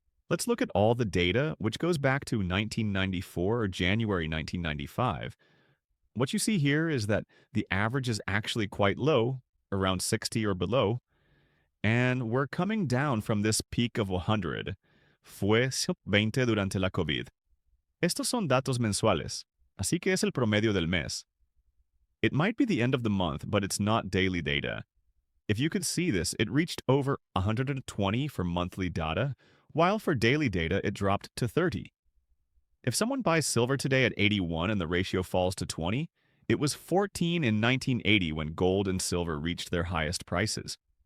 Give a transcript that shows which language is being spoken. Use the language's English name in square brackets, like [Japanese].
[English] Let's look at all the data, which goes back to 1994 or January 1995. What you see here is that the average is actually quite low, around 60 or below, and we're coming down from this peak of 100. [Spanish] Fue 20 durante la COVID. Estos son datos mensuales, así que es el promedio del mes. [English] It might be the end of the month, but it's not daily data. If you could see this, it reached over 120 for monthly data, while for daily data it dropped to 30. If someone buys silver today at 81 and the ratio falls to 20, it was 14 in 1980 when gold and silver reached their highest prices.